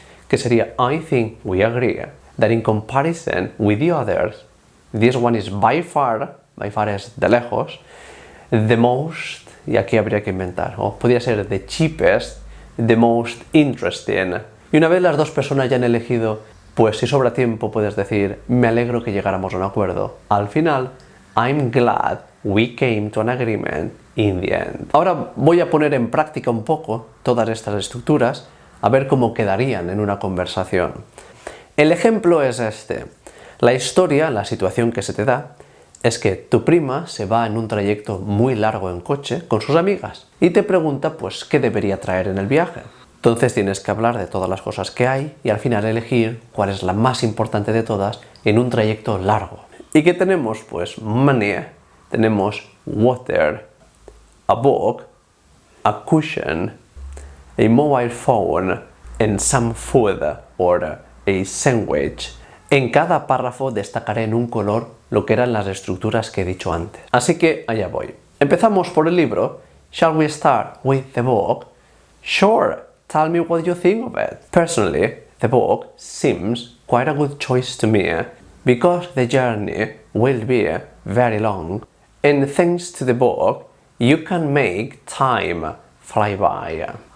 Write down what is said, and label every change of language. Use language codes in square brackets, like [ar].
[es] Que sería, [en] I think we agree that in comparison with the others, this one is by far [es] es de lejos, [en] the most, [es] y aquí habría que inventar, o podría ser [en] the cheapest, the most interesting. [es] Y una vez las dos personas ya han elegido, pues si sobra tiempo puedes decir, me alegro que llegáramos a un acuerdo. Al final, [en] I'm glad we came to an agreement in the end. [es] Ahora voy a poner en práctica un poco todas estas estructuras, a ver cómo quedarían en una conversación. El ejemplo es este. La historia, la situación que se te da, es que tu prima se va en un trayecto muy largo en coche con sus amigas y te pregunta pues qué debería traer en el viaje. Entonces tienes que hablar de todas las cosas que hay y al final elegir cuál es la más importante de todas en un trayecto largo. ¿Y qué tenemos? Pues [en] money, tenemos water, a book, a cushion, a mobile phone and some food or a sandwich. [es] En cada párrafo destacaré en un color lo que eran las estructuras que he dicho antes. Así que allá voy. Empezamos por el libro. [en] Shall we start with the book? Sure, tell me what you think of it. Personally, the book seems quite a good choice to me because the journey will be very long and thanks to the book you can make time fly by.